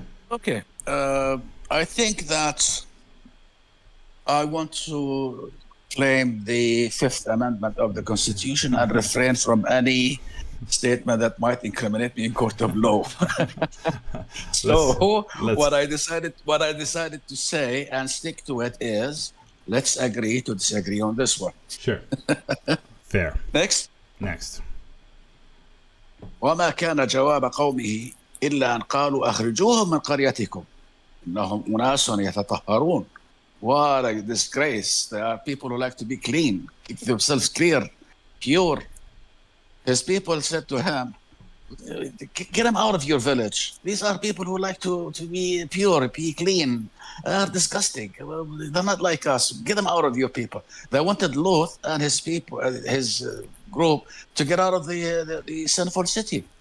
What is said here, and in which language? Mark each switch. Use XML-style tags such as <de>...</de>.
<en>okay, I think that I want to claim the Fifth Amendment of the Constitution and refrain from any statement that might incriminate me in court of law. What I decided to say and stick to it is, let's agree to disagree on this one. Sure. Fair. Next.</en> <ar>وما كان جواب قومه إلا أن قالوا أخرجوهم من قريتكم إنهم أناس يتطهرون.</ar> <en>What a disgrace. There are people who like to be clean, keep themselves clear, pure. His people said to him, get them out of your village. These are people who like to be pure, be clean. They're disgusting. They're not like us. Get them out of your people. They wanted Lot and his people, his group, to get out of the sinful city.</en>